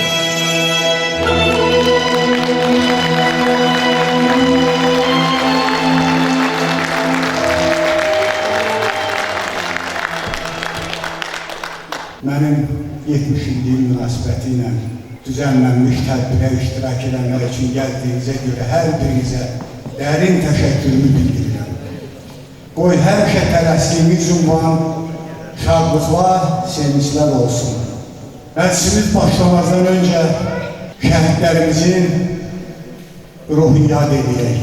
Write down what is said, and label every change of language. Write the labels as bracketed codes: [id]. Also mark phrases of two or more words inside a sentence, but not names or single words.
[az] Mənim 70 illiyi münasibətilə [tr] düzenlenmiş tədbirə iştirak edenler için geldiğinize göre her birinize derin teşekkürümü bildirirəm. [az] Qoy həmişə tələsdiyimiz ünvan şadlıqlar, sevinçlər olsun. Məclisimiz başlamazdan önce şəhidlərimizin ruhunu yad edək.